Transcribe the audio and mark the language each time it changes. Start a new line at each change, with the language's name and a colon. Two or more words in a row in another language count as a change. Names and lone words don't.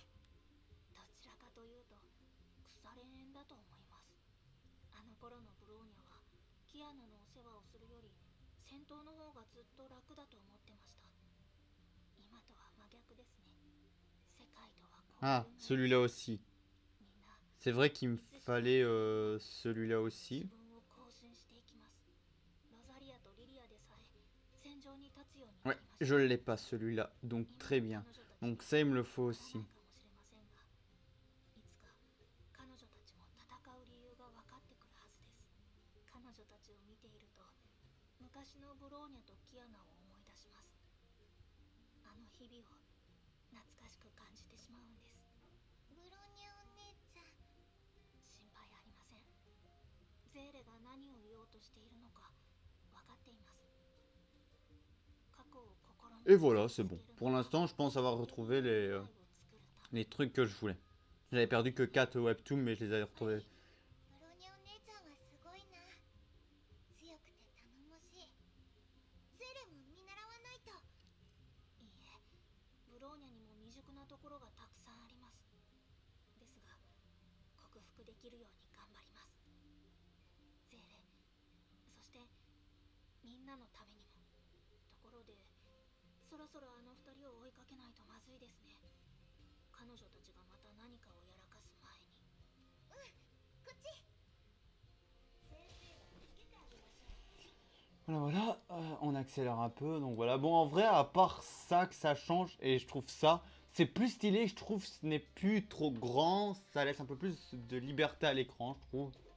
Japanese: どちらかというと腐れ縁だと思います。あの頃のブローニャはキアナのお世話をするより戦闘の方がずっと楽だと思ってました。今とは真逆ですね。世界とはこういう Ah, もの
French: celui-là aussi.
Japanese: みんな
French: C'est vrai qu'il me fallait celui-là aussi.
Japanese: 自分を更新していきます。ロザリアとリリアでさえ戦場に立つようにな
French: Ouais,
Japanese: りました。
French: je l'ai pas celui-là, donc très bien. Donc ça, il me le faut aussi.
Japanese: かもしれませんが、いつか彼女たちも戦う理由が分かってくるはずです。彼女たちを見ていると、昔のブローニャとキアナを思い出します。あの日々を懐かしく感じてしまうんです。ブローニャお姉ちゃん、心配ありません。ゼーレが何を言おうとしているのか分かっています。過去を心に
French: Et voilà, c'est bon. Pour l'instant, je pense avoir retrouvé les trucs que je voulais. J'avais perdu que 4 webtoons, mais je les avais retrouvés.
Japanese: ブローニャお姉ちゃんはすごいな。強くて頼もしい。ゼレも見習わないと。いいえ、ブローニャにも未熟なところがたくさんあります。ですが、克服できるように頑張ります。ゼレ、そしてみんなのためにも。ところで、そろそろあの二人を追いかけないとまずいですね。彼女たちがまた何かをやらかす前に。こっち。
French: Voilà, voilà, on accélère un peu. Donc voilà, bon, en vrai, à part ça que ça change, et je trouve ça, c'est plus stylé, je trouve ce n'est plus trop grand, ça laisse un peu plus de liberté à l'écran, je trouve.